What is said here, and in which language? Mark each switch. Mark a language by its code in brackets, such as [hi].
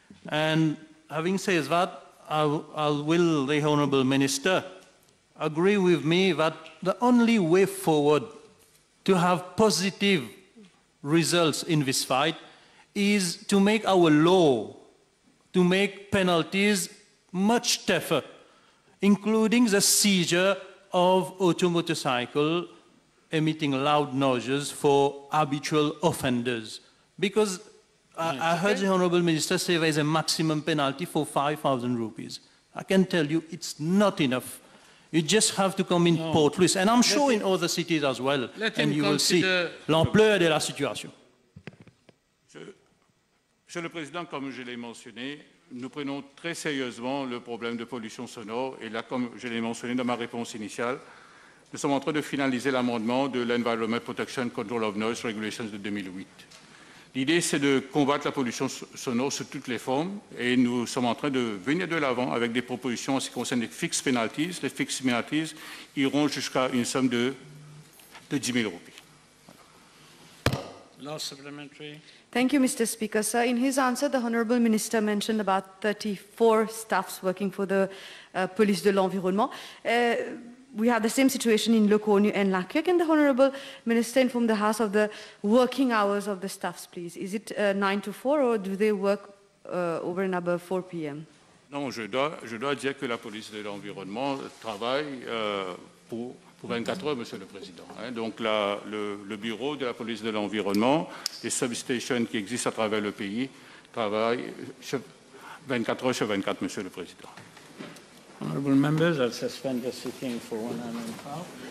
[en] And having said that, I will the Honourable Minister agree with me that the only way forward to have positive results in this fight is to make our law, to make penalties much tougher, including the seizure of auto motorcycle emitting loud noises for habitual offenders. Because I heard the Honourable Minister say there is a maximum penalty for 5,000 rupees. I can tell you it's not enough. You just have to come in Port Louis. And I'm sure in other cities as well. And you will see [fr] l'ampleur de la situation. Monsieur le Président, comme je l'ai mentionné, nous prenons très sérieusement le problème de pollution sonore. Et là, comme je l'ai mentionné dans ma réponse initiale, nous sommes en train de finaliser l'amendement de l'Environment Protection Control of Noise Regulations de 2008. L'idée, c'est de combattre la pollution sonore sous toutes les formes et nous sommes en train de venir de l'avant avec des propositions en ce qui concerne les fixed penalties. Les fixed penalties iront jusqu'à une somme de 10 000 roupies. [en] Last supplementary. Thank you, Mr. Speaker. Sir, in his answer, the Honourable Minister mentioned about 34 staffs working for the Police de l'Environnement. We have the same situation in Locornu and Lakia. Can the Honourable Minister inform the House of the working hours of the staffs, please? Is it 9 to 4 or do they work over and above 4 p.m.? [fr] Non, je dois dire que la police de l'environnement travaille pour 24 heures, Monsieur le Président. Donc le bureau de la police de l'environnement, les substations qui existent à travers le pays, travaillent 24 heures sur 24, Monsieur le Président. [en] Honourable members, I'll suspend the sitting for 1 hour and a half.